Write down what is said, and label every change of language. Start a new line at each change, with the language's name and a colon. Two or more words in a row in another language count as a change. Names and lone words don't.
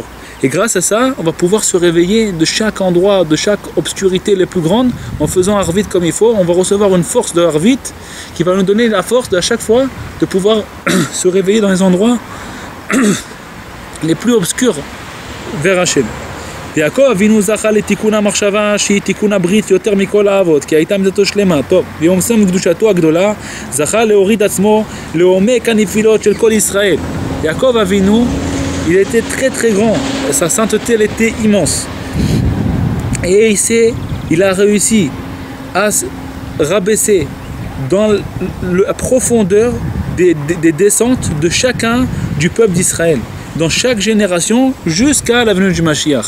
French: Et grâce à ça, on va pouvoir se réveiller de chaque endroit, de chaque obscurité les plus grandes, en faisant Arvit comme il faut. On va recevoir une force de Arvit qui va nous donner la force à chaque fois de pouvoir se réveiller dans les endroits les plus obscurs vers Hachem.
Hebrew: יעקב אבינו זכה לתיקון המחשבה שהיא תיקון הברית יותר מכל האבות, כי הייתה מידתו שלמה. טוב, ביום סם קדושתו הגדולה זכה להוריד עצמו לעומק הנפילות של כל ישראל. יעקב אבינו,
French: il était très très grand, sa sainteté elle était immense. Et il a réussi à se rabaisser dans la profondeur des descentes de chacun du peuple d'Israël, dans chaque génération jusqu'à la venue du Mashiach.